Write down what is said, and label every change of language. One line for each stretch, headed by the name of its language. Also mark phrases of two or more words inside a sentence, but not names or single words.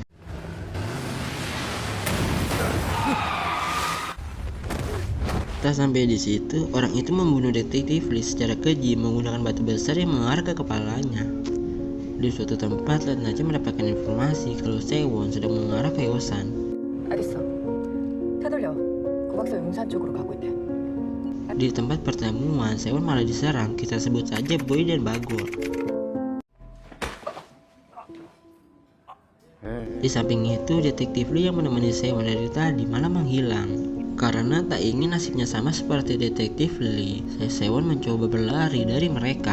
Indonesian: Tak sampai di situ, orang itu membunuh detektif Lee secara keji menggunakan batu besar yang mengarah ke kepalanya. Di suatu tempat, Letnan Choi mendapatkan informasi kalau Sewon sedang mengarah ke Yosan.
Korean: 알겠어. 되돌려. 고박사 용산 쪽으로 가고 있대.
Indonesian: Di tempat pertemuan, Sewon malah diserang, kita sebut saja Boy dan Bagor. Di samping itu, detektif Lee yang menemani Sewon dari tadi malah menghilang. Karena tak ingin nasibnya sama seperti detektif Lee, Sewon mencoba berlari dari mereka.